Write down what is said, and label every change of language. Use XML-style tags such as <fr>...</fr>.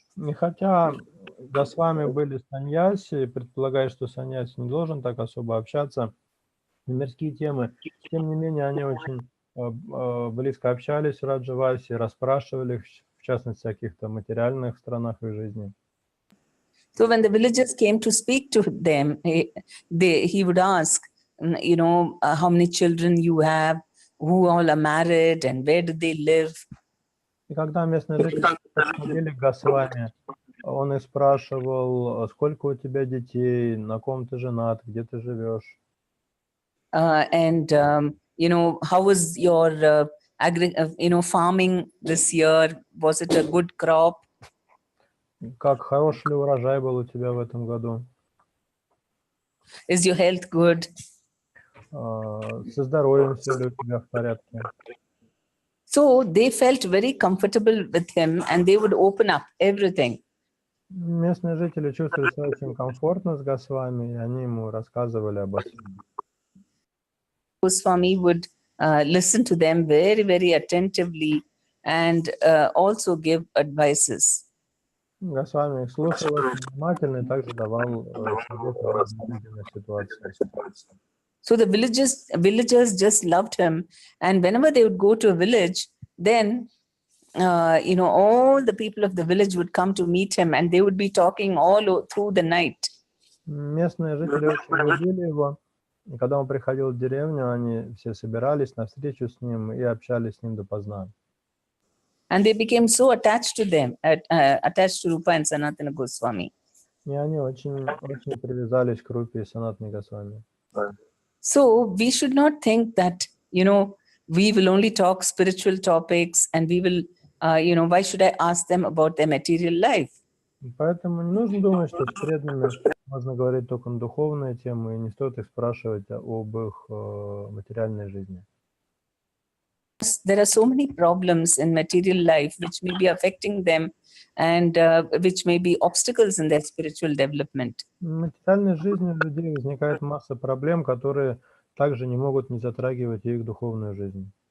<ru>И хотя Госвами были саньяси, предполагая, что саньяси не должен так особо общаться на мирские темы, тем не менее они очень близко общались с Раджаваси, расспрашивали их, в частности, о каких-то материальных сторонах их жизни.</ru> <en>So when the villagers came to speak to them, he would ask, how many children you have, who all are married, and where do they live?</en> <ru>И когда местные жители подходили к Госвами, он их спрашивал, сколько у тебя детей, на ком ты женат, где ты живешь.</ru> <en>And how was your farming this year? Was it a good crop?</en> <ru>Как хороший ли урожай был у тебя в этом году?</ru> <en>Is your health good?</en> <ru>Со здоровьем все ли у тебя в порядке?</ru> <en>So they felt very comfortable with him and they would open up everything.</en> <ru>Местные жители чувствовали себя очень комфортно с Госвами, и они ему рассказывали обо всем.</ru> <en>Goswami would listen to them very, very attentively and also give advices.</en> <ru>Госвами их слушал очень внимательно и также давал советы в разных ситуациях.</ru> <en>So the villagers just loved him, and whenever they would go to a village, then all the people of the village would come to meet him, and they would be talking all through the night.</en> <ru>Местные жители очень любили его. И когда он приходил в деревню, они все собирались на встречу с ним и общались с ним допоздна.</ru> <en>And they became so attached to them, attached to Rupa and Sanatana Goswami.</en> <ru>И они очень привязались к Рупе и Санатане Госвами.</ru> <en>So we should not think that, we will only talk spiritual topics and we will, why should I ask them about their material life?</en> <ru>Поэтому не нужно думать, что с преданными Можно говорить только на духовные темы, и не стоит их спрашивать об их материальной жизни.</ru> <en>There are so many problems in material life which may be affecting them and which may be obstacles in their spiritual development.</en> <ru>В материальной жизни у людей возникает масса проблем, которые также не могут не затрагивать их духовную жизнь.</ru>